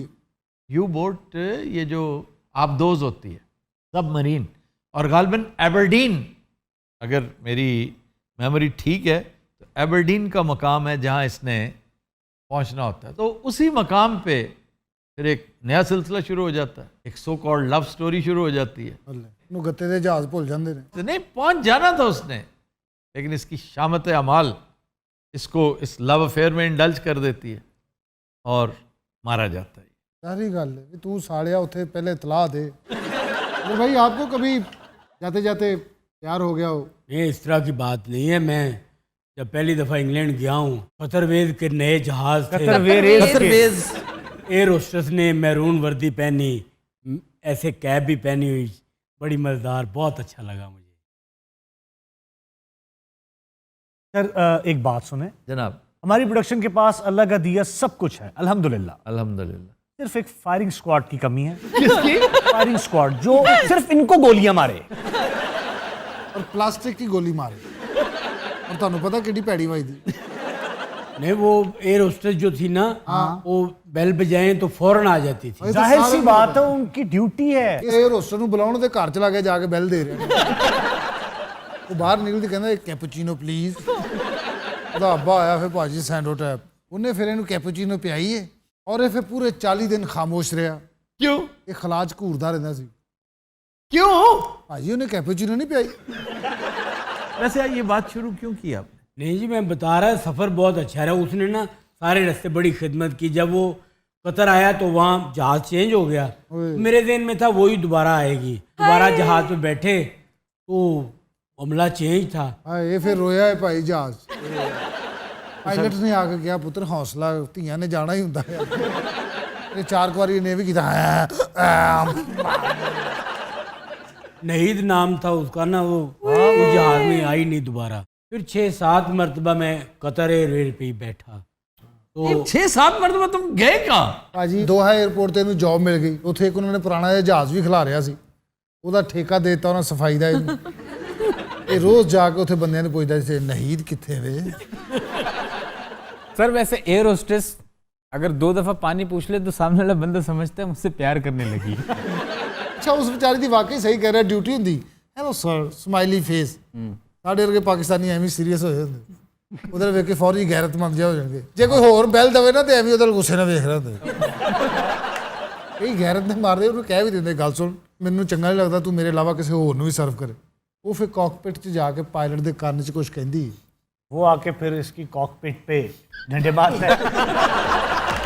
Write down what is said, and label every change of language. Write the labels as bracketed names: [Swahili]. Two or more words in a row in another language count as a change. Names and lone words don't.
[Urdu] یو بوٹ یہ جو آبدوز ہوتی ہے، سب مرین، اور غالباً ایبرڈین، اگر میری میموری ٹھیک ہے تو ایبرڈین کا مقام ہے جہاں اس نے پہنچنا ہوتا ہے. تو اسی مقام پہ پھر ایک نیا سلسلہ شروع ہو جاتا ہے, ایک [English] so called love story [Urdu] شروع ہو جاتی ہے. [Punjabi] ਨੂੰ ਗੱਤੇ ਦੇ ਜਹਾਜ਼ ਭੁੱਲ ਜਾਂਦੇ ਨੇ. [Urdu] تو نہیں پہنچ جانا تھا اس نے, لیکن اس کی شامت اعمال اس کو اس [English] love affair [Urdu] میں انڈلج کر دیتی ہے اور مارا جاتا ہے. [Punjabi] ਸਾਰੀ ਗੱਲ ਹੈ ਵੀ ਤੂੰ ਸਾਲਿਆ ਉੱਥੇ ਪਹਿਲੇ ਇਤਲਾਹ ਦੇ. [Urdu] اور بھائی آپ کو کبھی جاتے جاتے پیار ہو گیا ہو؟ نہیں, اس طرح کی بات نہیں ہے. میں جب پہلی دفعہ انگلینڈ گیا ہوں, قطر ویز کے نئے جہاز تھے, قطر ویز [English] air hostess [Urdu] نے میرون وردی پہنی, ایسے کیپ بھی پہنی ہوئی, بڑی مزیدار, بہت اچھا لگا مجھے. سر ایک بات سنیں, جناب. ہماری پروڈکشن کے پاس اللہ کا دیا سب کچھ ہے الحمدللہ, الحمدللہ. صرف ایک [English] firing squad [Urdu] کی کمی ہے. کس کی؟ [English] firing squad [Urdu] جو صرف ان کو گولیاں مارے اور پلاسٹک کی گولی مارے. اور [Punjabi] ਤੁਹਾਨੂੰ ਪਤਾ ਕਿੱਡੀ ਭੈੜੀ ਵੱਜਦੀ. [Urdu] نہیں, وہ [English] air hostess [Urdu] جو تھی نا, وہ بیل بجائیں تو فوراً آ جاتی تھی. ظاہر سی بات ہے ان کی ڈیوٹی ہے. [Punjabi] ਇਹ ਹੋਸਟਲ ਨੂੰ ਬੁਲਾਉਣ ਦੇ ਘਰ ਚਲਾ ਕੇ ਜਾ ਕੇ ਬੈਲ ਦੇ ਰਿਹਾ. ਉਹ ਬਾਹਰ ਨਿਕਲਦੀ ਕਹਿੰਦਾ [English] cappuccino please. [Punjabi] ਉਹਦਾ ਅੱਬਾ ਆਇਆ ਫਿਰ ਭਾਜੀ ਸੈਂਡੋ ਟੈਪ, ਉਹਨੇ ਫਿਰ ਇਹਨੂੰ ਕੈਪੂਚੀਨੋ ਪਿਆਈ ਹੈ ਔਰ ਇਹ ਫਿਰ ਪੂਰੇ 40 ਦਿਨ ਖਾਮੋਸ਼ ਰਿਹਾ. [Urdu] کیوں [Punjabi] ਇਹ ਖਲਾਜ ਘੂਰਦਾ ਰਹਿੰਦਾ ਸੀ. [Urdu] کیوں [Punjabi] ਭਾਜੀ ਉਹਨੇ ਕੈਪੂਚੀਨੋ نہیں ਪਿਆਈ. [Urdu] ویسے یہ بات شروع کیوں کی آپ نے؟ نہیں جی, میں بتا رہا, سفر بہت اچھا رہا. اس نے نا سارے راستے بڑی خدمت کی. جب وہ قطر آیا تو وہاں جہاز چینج ہو گیا. میرے ذہن میں تھا وہی دوبارہ آئے گی. دوبارہ جہاز پہ بیٹھے تو معاملہ چینج تھا. [Punjabi] ਹਾਂ ਇਹ ਫਿਰ ਰੋਇਆ ਹੈ ਭਾਈ ਜਹਾਜ਼. ਪਾਇਲਟ ਨੇ ਆ ਕੇ ਕਿਹਾ ਪੁੱਤਰ ਹੌਸਲਾ, ਧੀਆਂ ਨੇ ਜਾਣਾ ਹੀ ਹੁੰਦਾ ਹੈ. ਇਹ 4 ਵਾਰੀ ਨੇ ਵੀ ਕੀਤਾ. [Urdu] نہید نام تھا اس کا نا, وہ جہاز میں آئی نہیں دوبارہ. پھر 6-7 مرتبہ میں قطر ایئر ویز پہ ہی بیٹھا. تو 6-7 مرتبہ تم گئے کہاں؟ [Punjabi] ਭਾਜੀ ਦੋਹਾ 에ਅਰਪੋਰਟ ਤੇ ਇਹਨੂੰ ਜੌਬ ਮਿਲ ਗਈ. ਉੱਥੇ ਇੱਕ ਉਹਨਾਂ ਨੇ ਪੁਰਾਣਾ ਜਿਹਾ ਜਹਾਜ਼ ਵੀ ਖਿਲਾ ਰਿਹਾ ਸੀ, ਉਹਦਾ ਠੇਕਾ ਦੇ ਦਿੱਤਾ ਉਹਨਾਂ ਸਫਾਈ ਦਾ ਇਹਨੂੰ. ਇਹ ਰੋਜ਼ ਜਾ ਕੇ ਉੱਥੇ ਬੰਦਿਆਂ ਨੂੰ ਪੁੱਛਦਾ ਸੀ ਨਹੀਦ ਕਿੱਥੇ ਵੇ. [Urdu] سر ویسے [English] air hostess [Urdu] اگر 2 دفعہ پانی پوچھ لے تو سامنے والا بندہ سمجھتا ہے مجھ سے پیار کرنے لگی. [Punjabi] ਅੱਛਾ ਉਸ ਵਿਚਾਰੀ ਦੀ ਵਾਕਈ ਸਹੀ ਕਹਿ ਰਿਹਾ, ਡਿਊਟੀ ਹੁੰਦੀ. [English] hello sir, smiley face. [Punjabi] ਸਾਡੇ ਵਰਗੇ ਪਾਕਿਸਤਾਨੀ ਐਵੇਂ ਸੀਰੀਅਸ ਹੋਏ ਹੁੰਦੇ, ਉਧਰ ਵੇਖ ਕੇ ਫੌਰੀ ਗੈਰਤਮੰਦ ਜਿਹਾ ਹੋ ਜਾਣਗੇ. ਜੇ ਕੋਈ ਹੋਰ ਬੈਲ ਦਵੇ ਨਾ ਤੇ ਐਵੇਂ ਉਧਰ ਗੁੱਸੇ ਨਾਲ ਵੇਖ ਰਿਹਾ ਹੁੰਦਾ. ਕਈ ਗੈਰਤ ਨੇ ਮਾਰਦੇ, ਉਹਨੂੰ ਕਹਿ ਵੀ ਦਿੰਦੇ ਗੱਲ ਸੁਣ ਮੈਨੂੰ ਚੰਗਾ ਨਹੀਂ ਲੱਗਦਾ ਤੂੰ ਮੇਰੇ ਇਲਾਵਾ ਕਿਸੇ ਹੋਰ ਨੂੰ ਵੀ ਸਰਵ ਕਰੇ. ਉਹ ਫਿਰ ਕਾਕਪਿਟ 'ਚ ਜਾ ਕੇ ਪਾਇਲਟ ਦੇ ਕੰਨ 'ਚ ਕੁਝ ਕਹਿੰਦੀ. [Urdu] وہ آ کے پھر اس کی کاک پٹ پہ ڈنڈے مارتا ہے.